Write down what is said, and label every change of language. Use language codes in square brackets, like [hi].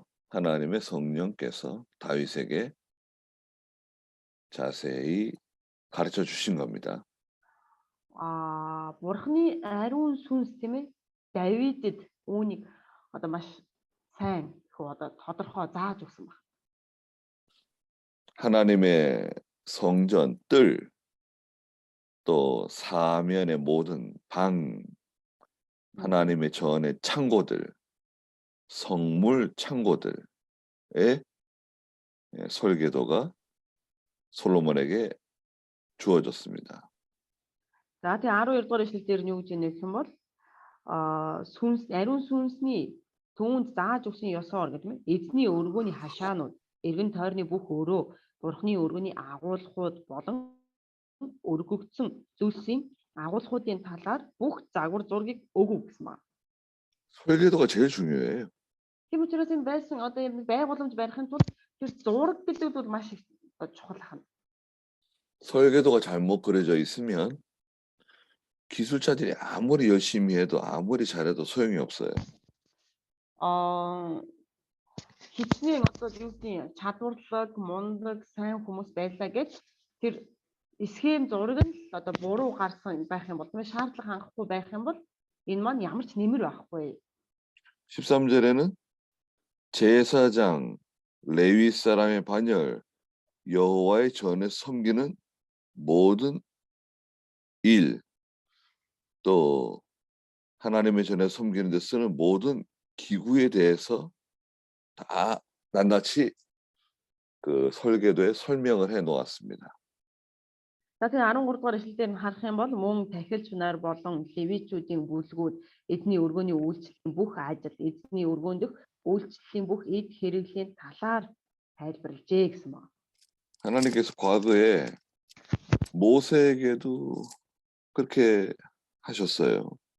[ko] 하나님의 성령께서 다윗에게 자세히 가르쳐 주신 겁니다. [mn] Бурханы ариун сүнс тийм ээ Давидэд үүнийг одоо маш сайн одоо тодорхой зааж өгсөн байна. [ko] 하나님의 성전 뜰, 또 사면의 모든 방, 하나님의 전의 창고들, 성물 창고들의 설계도가 솔로몬에게 주어졌습니다. [mn] За тэгээ 12-р эшлэлдэр нь юу гэж нэх юм бол сүнс ариун сүнсний түүнд зааж өгсөн ёсоор гэдэг нь эзний өргөний хашаанууд, эргэн тойрны бүх өрөө, Бурханы өргөний агуулгууд болон өргөгдсөн зүйлсийн агуулгуудын талаар бүх загвар зургийг өгөв гэсэн байна. [ko] 설계도가 제일 중요해요. [mn] Тийм учраас энэ байсан одоо юм байгууламж барихын тулд тэр зураг гэдэг бол маш их чухал ахна. [ko] 설계도가 잘못 그려져 있으면 기술자들이 아무리 열심히 해도 아무리 잘해도 소용이 없어요. [mn] Хичнээн одоо юу гэдэг чадварлаг, мундаг, сайн хүмүүс байлаа гэж тэр схем зураг нь л одоо буруу гарсан байх юм бол шаардлага хангахгүй байх юм бол энэ маань ямар ч нэмэр байхгүй. [ko] 13절에는 제사장 레위 사람의 반열 여호와의 전에 섬기는 모든 일 또 하나님의 전에 섬기는 데 쓰는 모든 기구에 대해서 다 낱낱이 그 설계도에 설명을 해 놓았습니다. [mn] За тэгээ 13 дугаар эшлэлээр нь харах юм бол мөн тахилч нар болон левичүүдийн бүлгүүд эзний өргөний үйлчлэлийн бүх ажил, эзний өргөөн дэх үйлчлэлийн бүх эд хэрэглийн талаар тайлбарлажээ гэсэн байна. [ko] 하나님께서 과거에 모세에게도 그렇게 하셨어요.